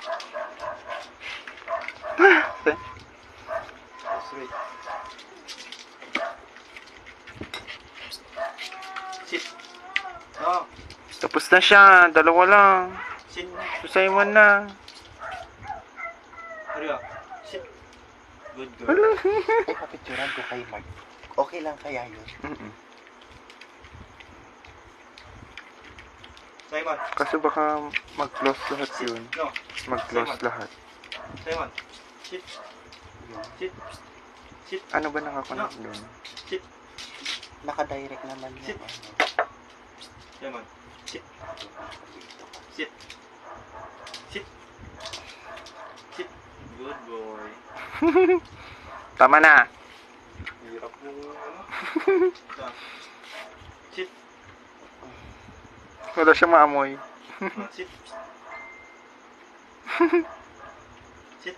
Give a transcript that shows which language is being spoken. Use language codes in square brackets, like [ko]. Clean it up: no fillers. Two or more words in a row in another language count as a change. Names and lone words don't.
[en] Sweet. Sit. No. [tl] Tapos na siya. Dalawa lang. [en] Sit. [tl] Si Simon na. [en] Oreo. Sit. Good girl. [tl] Hala. Ay, papicturan ko kay Mark. Okay lang kaya yun? Simon. Kasi baka mag-close lahat [en] Sit. [tl] yun. [en] No. [tl] Mag-close Simon. lahat. [en] Simon. Sit. Sit. Sit. [tl] Ano ba nakakonect doon? [en] Sit. [tl] Naka-direct naman [en] Sit. [tl] yung [en] Simon. Sit. Sit. Sit. Sit. Good boy. [tl] Tama na. Hirap yung Ito. [en] Sit. [tl] Wala siya maamoy. [en] Sit. Sit.